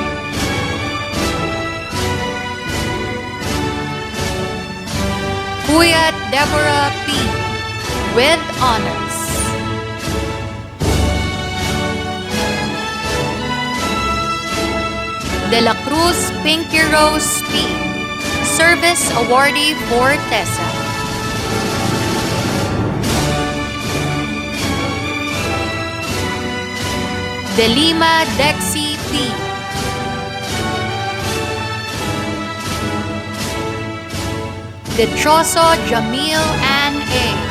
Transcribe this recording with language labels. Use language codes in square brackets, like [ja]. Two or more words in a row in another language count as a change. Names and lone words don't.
[en] Puyat Deborah P. with honors. De la Cruz Pinky Rose P. Service Awardee for TESA. De Lima Dexy P. De Choso Jamil Ann A.